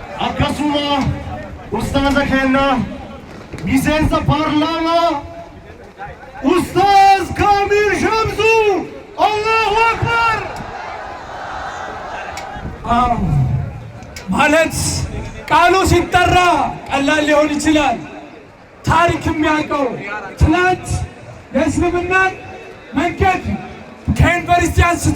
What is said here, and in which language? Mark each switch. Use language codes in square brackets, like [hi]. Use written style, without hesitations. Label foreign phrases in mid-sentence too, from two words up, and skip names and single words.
[om] akkasuma ustaaza keenya miseensa paarlaamaa Ustaaz Kamil Shamsu. [ar] Allahu Akbar. [am] ማለት ቃሉ ሲጠራ ቀላል ሊሆን ይችላል። ታሪክ የሚያውቀው ትናንት የእስልምናን መንገድ ከዩኒቨርሲቲ አንስቶ